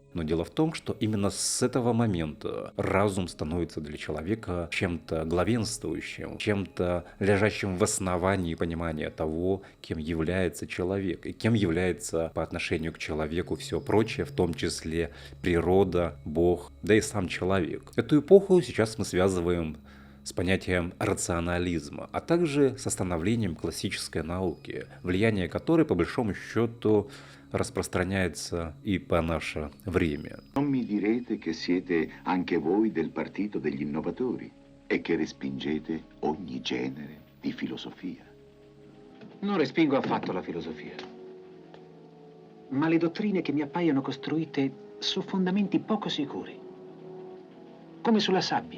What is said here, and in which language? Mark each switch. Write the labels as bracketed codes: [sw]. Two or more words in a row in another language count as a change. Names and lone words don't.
[ru] Но дело в том, что именно с этого момента разум становится для человека чем-то главенствующим, чем-то лежащим в основании понимания того, кем является человек, и кем является по отношению к человеку все прочее, в том числе природа, Бог, да и сам человек. Эту эпоху сейчас мы связываем с понятием рационализма, а также со становлением классической науки, влияние которой, по большому счету, распространяется и по наше время. [it] Non mi direte che siete anche voi del partito degli innovatori e che respingete ogni genere di filosofia. Non respingo affatto la filosofia, ma le dottrine che mi appaiono costruite su fondamenti poco sicuri, come sulla sabbia.